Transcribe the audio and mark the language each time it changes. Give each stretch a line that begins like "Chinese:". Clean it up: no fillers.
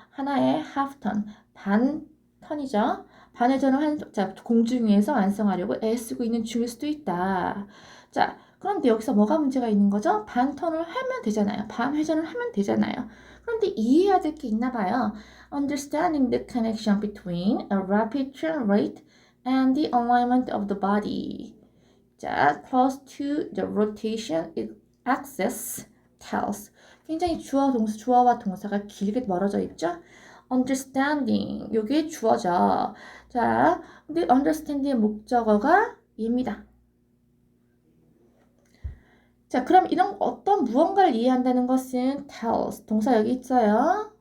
Korean: 하나의 half turn, 반 턴이죠. 반회전을 자, 공중 위에서 완성하려고 애쓰고 있는 중일 수도 있다. 자, 그런데 여기서 뭐가 문제가 있는 거죠? 반 턴을 하면 되잖아요. 반 회전을 하면 되잖아요. 그런데 이해해야 될 게 있나 봐요.
English: Understanding the connection between a rapid turn rate and the alignment of the body. 자, close to the rotation axis tells.
Korean: 굉장히 주어와 동사가 길게 멀어져 있죠? understanding, 요게 주어죠. 자, 근데 understanding의 목적어가 얘입니다. 자, 그럼 이런 어떤 무언가를 이해한다는 것은 tells, 동사 여기 있어요.